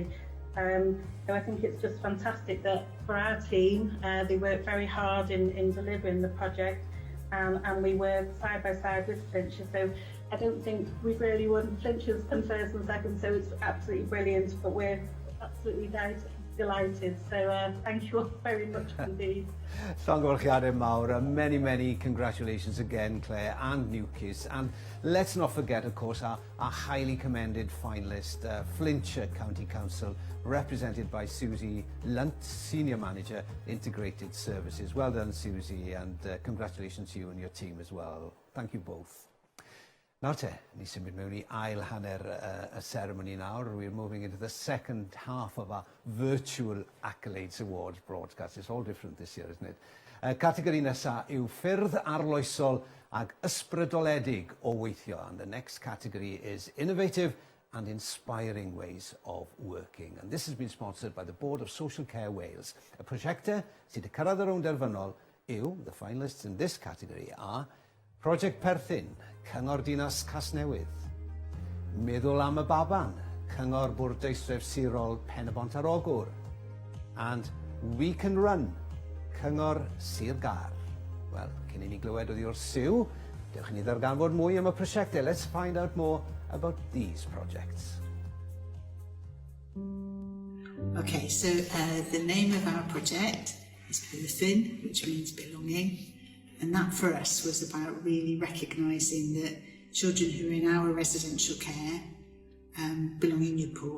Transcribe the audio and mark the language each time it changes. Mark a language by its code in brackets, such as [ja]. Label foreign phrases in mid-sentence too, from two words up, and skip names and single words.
[en] So I think it's just fantastic that for our team, they work very hard in delivering the project, and we work side by side with Flintshire. So I don't think we've really won Flintshire's in first and second, so it's absolutely brilliant, but we're absolutely delighted. So thank you all very much indeed. [cy] Llongyfarchiadau mawr. [en] Many congratulations again, Claire, and New KISS. And let's not forget, of course, our highly commended finalist, Flintshire County Council, represented by Susie Lunt, Senior Manager, Integrated Services. Well done, Susie, and congratulations to you and your team as well. Thank you both. [cy] Nawr te, ni symud mewn I ail hanner y ceremony nawr. [en] We're moving into the second half of our virtual Accolades Awards broadcast. It's all different this year, isn't it? [cy] Categori nesa yw ffyrdd arloesol ag ysbrydoledig o weithio. [en] And the next category is innovative and inspiring ways of working. And this has been sponsored by the Board of Social Care Wales. [cy] Y prosiectau sydd wedi cyrraedd y rownd derfynol yw, [en] the finalists in this category are Project Perthyn, Cyngor Dinas Casnewydd, Meddwl am y Baban, Cyngor Bwrdeistref Sirol Pen y Bont ar Ogwr, and We Can Run, Cyngor Sir Gar. [cy] Wel, cyn I ni glywed oddi wrth Sue, dewch i ni ddarganfod mwy am y prosiectau. [en] Let's find out more about these projects. Okay, so the name of our project is Perthyn, which means belonging. And that for us was about really recognising that children who are in our residential care belong in Newport.